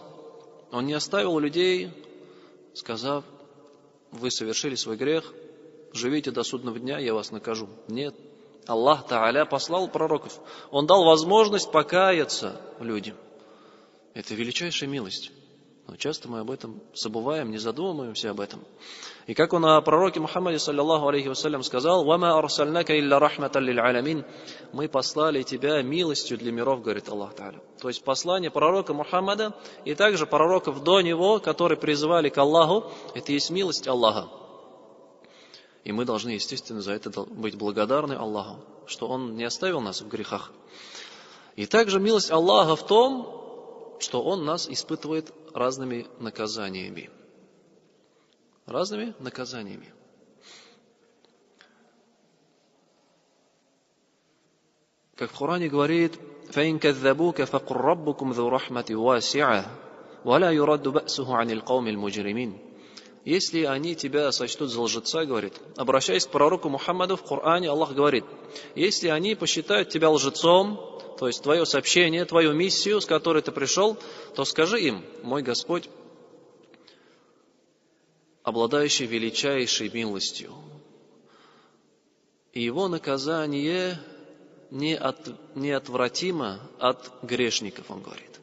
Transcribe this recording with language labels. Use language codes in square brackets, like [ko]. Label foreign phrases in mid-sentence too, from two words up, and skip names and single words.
[ru] Он не оставил людей, сказав: вы совершили свой грех, живите до судного дня, я вас накажу. Нет. Аллах Та'аля послал пророков. Он дал возможность покаяться людям. Это величайшая милость. Но часто мы об этом забываем, не задумываемся об этом. И как он о пророке Мухаммаде, [ar] صلى الله عليه وسلم, сказал: «وما أرسلناك إلا رحمة للعالمين». [ru] Мы послали тебя милостью для миров, говорит Аллах Та'аля. То есть послание пророка Мухаммада и также пророков до него, которые призывали к Аллаху, это есть милость Аллаха. И мы должны, естественно, за это быть благодарны Аллаху, что Он не оставил нас в грехах. И также милость Аллаха в том, что Он нас испытывает разными наказаниями. Разными наказаниями. Как в Коране говорит: [ar] فَإِنْ كَذَّبُوكَ فَقُلْ رَبُّكُمْ ذُو رَحْمَةٍ وَاسِعَةٍ وَلَا يُرَدُّ بَأْسُهُ عَنِ الْقَوْمِ الْمُجْرِمِينَ. [ru] если они тебя сочтут за лжеца, говорит, обращаясь к пророку Мухаммаду в Коране, Аллах говорит, если они посчитают тебя лжецом, то есть твое сообщение, твою миссию, с которой ты пришел, то скажи им, мой Господь, обладающий величайшей милостью, и его наказание неотвратимо от грешников, он говорит.